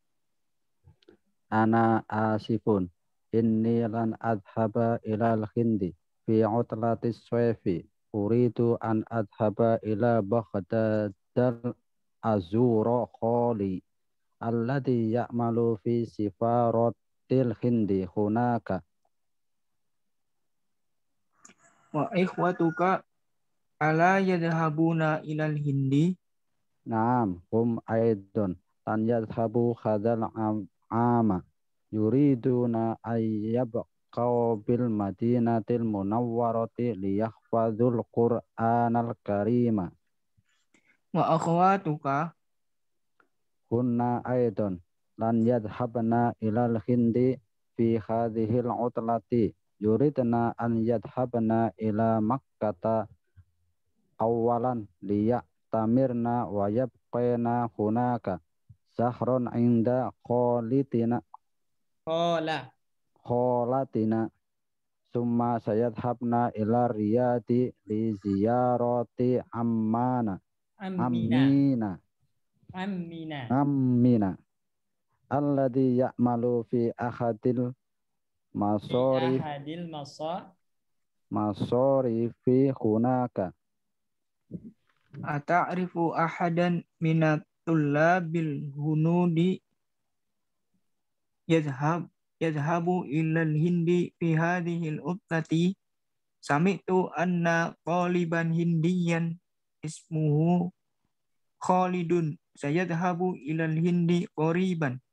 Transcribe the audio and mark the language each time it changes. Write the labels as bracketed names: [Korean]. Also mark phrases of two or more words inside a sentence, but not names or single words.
[Arabic] أنا آسف إني لن أذهب إلى الهند في عطلة الصيف أريد أن أذهب إلى بغداد لأزور خالي الذي يعمل في سفارة الهند هناك. وإخوتك ألا يذهبون إلى الهند. نعم، هم أيضًا لن يذهبوا هذا العام يريدون أن يبقوا بالمدينة المنورة ليحفظوا القرآن الكريم. وأخواتك كن أيضًا لن يذهبن إلى الهند في هذه العطلة يردن أن يذهبن إلى مكة أولًا ليعتمرن ويبقين هناك شهرًا عند خالتنا ثم سيذهبن إلى الرياض لزيارة عمنا الذي يعمل في أحد المصارف هناك. أتعرف أحدًا من الطلاب الهنود يذهب إلى الهند في هذه العطلة سمعت أن طالبًا هنديًا اسمه خالد سيذهب إلى الهند قريبًا.